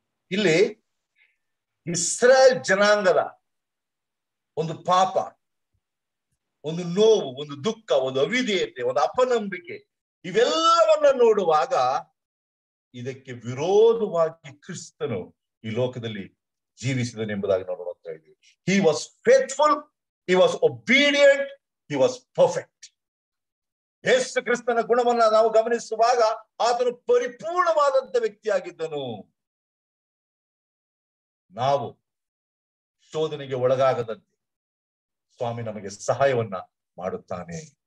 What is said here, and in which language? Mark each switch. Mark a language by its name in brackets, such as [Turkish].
[Kannada] ಇಲ್ಲಿ ಇಸ್ರಾಯೇಲ್ ಜನಾಂಗದ ಒಂದು ಪಾಪ, ಒಂದು ನೋವು, ಒಂದು ದುಃಖ, ಒಂದು ಅವಿಧೇಯತೆ, ಒಂದು ಅಪನಂಬಿಕೆ, ಇವೆಲ್ಲವನ್ನ ನೋಡುವಾಗ ಇದಕ್ಕೆ ವಿರೋಧವಾಗಿ ಕ್ರಿಸ್ತನು ಈ ಲೋಕದಲ್ಲಿ ಜೀವಿಸಿದನೆಂಬುದಾಗಿ ನಾವು ನೋಡ್ತಾ ಇದ್ದೀವಿ. [English] He was faithful, he was obedient, he was perfect. [Kannada] ಯೇಸು ಕ್ರಿಸ್ತನ ಗುಣವನ್ನ ನಾವು ಗಮನಿಸುವಾಗ ಆತನು ಪರಿಪೂರ್ಣವಾದಂತ ವ್ಯಕ್ತಿಯಾಗಿದ್ದನು. ನಾವು ಶೋಧನೆಗೆ ಒಳಗಾಗದಂತೆ ಸ್ವಾಮಿ ನಮಗೆ ಸಹಾಯವನ್ನ ಮಾಡುತ್ತಾನೆ.